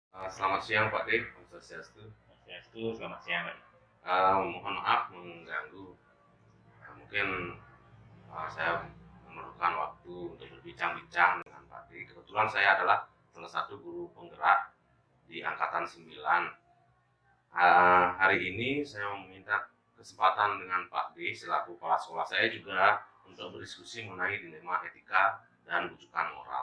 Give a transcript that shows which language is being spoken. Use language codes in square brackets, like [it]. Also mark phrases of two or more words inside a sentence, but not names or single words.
[id] Selamat siang Pak D, Om Swastiastu. Swastiastu, selamat siang Pak. Mohon maaf mengganggu. Mungkin saya memerlukan waktu untuk berbincang-bincang dengan Pak D. Kebetulan saya adalah salah satu guru penggerak di Angkatan 9. Hari ini saya meminta kesempatan dengan Pak D selaku kepala sekolah saya juga untuk berdiskusi mengenai dilema etika dan rujukan moral.